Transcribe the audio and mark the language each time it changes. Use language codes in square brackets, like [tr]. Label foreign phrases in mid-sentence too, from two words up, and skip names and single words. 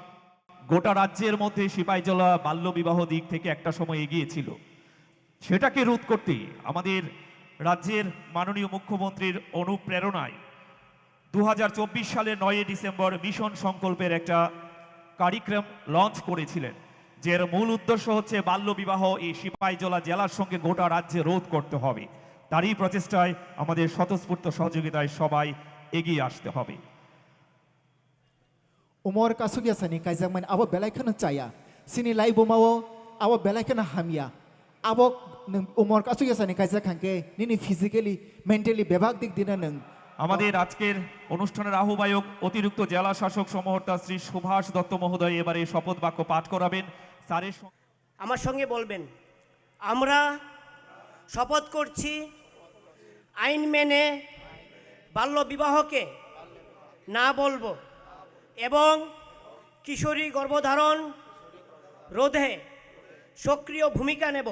[bn] গোটা রাজ্যের মধ্যে সিপাহীজলা বাল্যবিবাহ দিক থেকে একটা সময় এগিয়েছিল, সেটাকে রোধ করতে আমাদের রাজ্যের মাননীয় মুখ্যমন্ত্রীর অনুপ্রেরণায় 2024 সালের 9 ডিসেম্বর মিশন সংকল্পের একটা কার্যক্রম লঞ্চ করেছিলেন, যার মূল উদ্দেশ্য হচ্ছে বাল্যবিবাহ এই সিপাহীজলা জেলার সঙ্গে গোটা রাজ্যে রোধ করতে হবে। তারই প্রচেষ্টায় আমাদের স্বতঃস্ফূর্ত সহযোগিতায় সবাই এগিয়ে আসতে হবে। [trp] umur kasugia sani kaijak man abo belaikhana chaya sini lai bomao abo belaikhana hamia abo umur kasugia sani kaijak hanke nini [en] physically mentally [trp] bebag dik dina nang [bn] আমাদের আজকের অনুষ্ঠানের আহ্বায়ক অতিরিক্ত জেলা শাসক সমহর্তা শ্রী সুভাষ দত্ত মহোদয় এবারে শপথ বাক্য পাঠ করাবেন। স্যারের আমার সঙ্গে বলবেন, আমরা শপথ করছি আইন মেনে বাল্যবিবাহকে না বলবো এবং কিশোরী গর্ভধারণ রোধে সক্রিয় ভূমিকা নেব।